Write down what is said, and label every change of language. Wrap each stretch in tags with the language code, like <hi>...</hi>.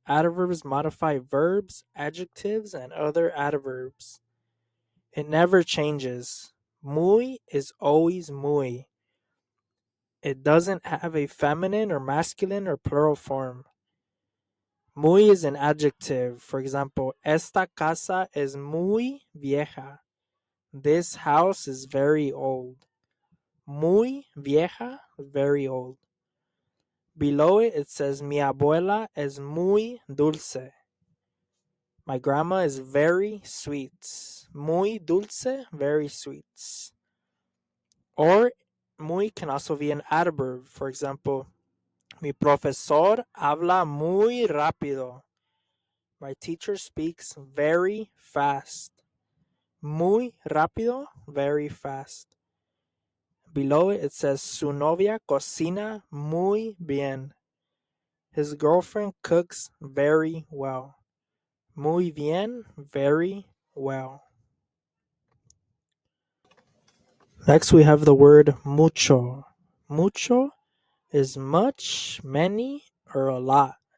<en>Adverbs modify verbs, adjectives, and other adverbs. It never changes. Muy is always muy. It doesn't have a feminine or masculine or plural form. Muy is an adjective. For example,</en> <es>esta casa es muy vieja.</es> <en>This house is very old.</en> <es>Muy vieja,</es> <en>very old. Below it, it says</en> <es>mi abuela es muy dulce.</es> <en>My grandma is very sweet.</en> <es>Muy dulce,</es> <en>very sweet. Or muy can also be an adverb. For example,</en> <es>mi profesor habla muy rápido.</es> <en>My teacher speaks very fast.</en> <es>Muy rápido,</es> <en>very fast. Below it, it says</en> <es>su novia cocina muy bien.</es> <en>His girlfriend cooks very well.</en> <es>Muy bien,</es> <en>very well. Next, we have the word mucho. Mucho is much, many, or a lot.</en>